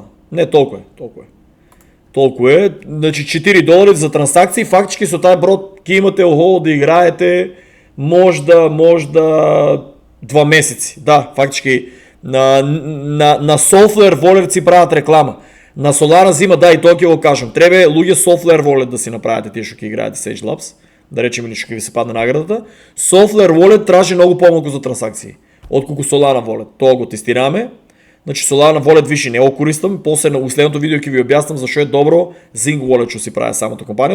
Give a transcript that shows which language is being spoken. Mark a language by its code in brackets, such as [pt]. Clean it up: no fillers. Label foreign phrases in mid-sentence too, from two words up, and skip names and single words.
[mk] Не, толкова е. Толкова е. Значи $4 за транзакции, фактически со тази брод ки имате да играете може да 2 месеци. Да, фактически на [en] Software Wallet [mk] си правят реклама. На Solana взима, да, и то ќе го кажем. Треба луѓе [en] Software Wallet [mk] да си направите тие што ќе играете Sage Labs. Да речем или што ќе ви се падне наградата. [en] Software Wallet [mk] тражи многу помалку за транзакции отколку Solana Wallet. Тоа го тестираме. Значи Solana Wallet више не го користам, после на следното видео ќе ви објаснам зашо е добро Zing Wallet што си прави самата компанија.